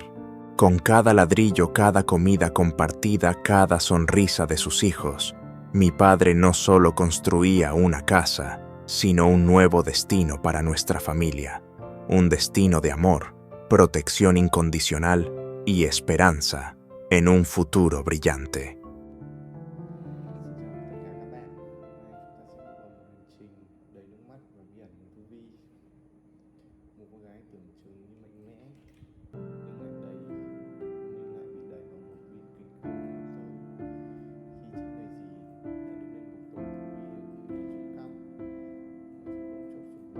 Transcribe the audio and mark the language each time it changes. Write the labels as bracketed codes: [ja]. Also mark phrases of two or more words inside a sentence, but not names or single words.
[es] Con cada ladrillo, cada comida compartida, cada sonrisa de sus hijos, mi padre no solo construía una casa, sino un nuevo destino para nuestra familia, un destino de amor, protección incondicional y esperanza en un futuro brillante. [vi] Xin chào tất cả các bạn. Hôm nay chúng ta sẽ đi vào một hành trình đầy nước mắt và bí ẩn của Thu Vi, một cô gái tưởng chừng như mạnh mẽ nhưng lại bị đẩy vào một bi kịch khá sâu khi chính người dì đã đứng lên buộc tội Thu Vi ở chuyện cóc mà chỉ bỗng chốc sụp đổ.